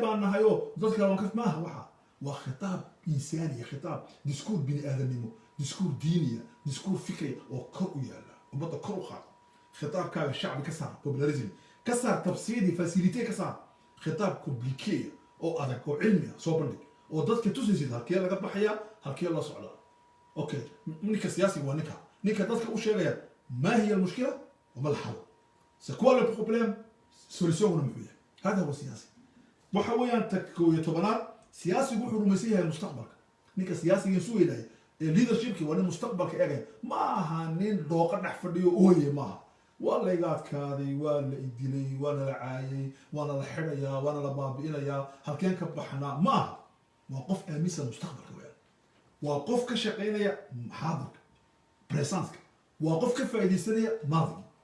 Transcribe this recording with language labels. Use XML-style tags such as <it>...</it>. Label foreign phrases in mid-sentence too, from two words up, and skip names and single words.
<so>baan nahay oo dadka waan ka maaha waxa waa khitaab insaaniya khitaab diskuur bini aadamnimo diskuur diiniya diskuur fikri oo kor u yaala ummadda kor u qaada khitaabkaaga shacbi ka saar popularism ka saar tabsiidi facilite ka saar khitaab compliqué oo adag oo cilmi ah soo bandhig oo dadka tusaysid halkee laga baxaya halkee loo socdaa okay ninka siyaasiga waa ninka dadka u sheegaya</so> <ar>ما هي المشكلة وما الحل</ar> <fr>c'est quoi le problème</fr> <so>solution una muxuu yahay hada huwa siyaasi waxa weeyaan takoo iyo tobanaad siyaasigu wuxuu rumaysan yahay mustaqbalka ninka siyaasiga suu yeelay ee leadershipki waa nin mustaqbalka eegaya ma aha nin dhooqa dhex fadhiyo ooye maaha waa la iga adkaaday waa la idilay waana la caayay waana la xidhayaa waana la baabi'inayaa halkeen ka baxnaa maaha waa qof aaminsan mustaqbalka weeyaan waa qof ka shaqaynaya xaadirka presenska waa qof ka faa'iidaysanaya maadigi</so>